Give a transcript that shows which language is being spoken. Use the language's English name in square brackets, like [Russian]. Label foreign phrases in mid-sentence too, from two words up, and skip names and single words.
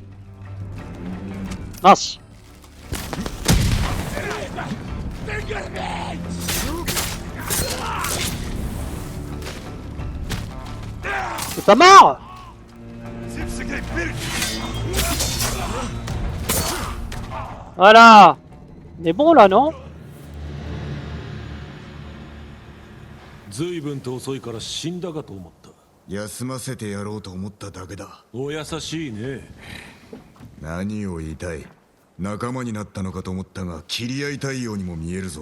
[French] Mince! C'est pas mort! Voilà! On est bon là, non? [Japanese] 随分と遅いから死んだかと思った。休ませてやろうと思っただけだ。お優しいね。何を言いたい？仲間になったのかと思ったが、切り合いたいようにも見えるぞ。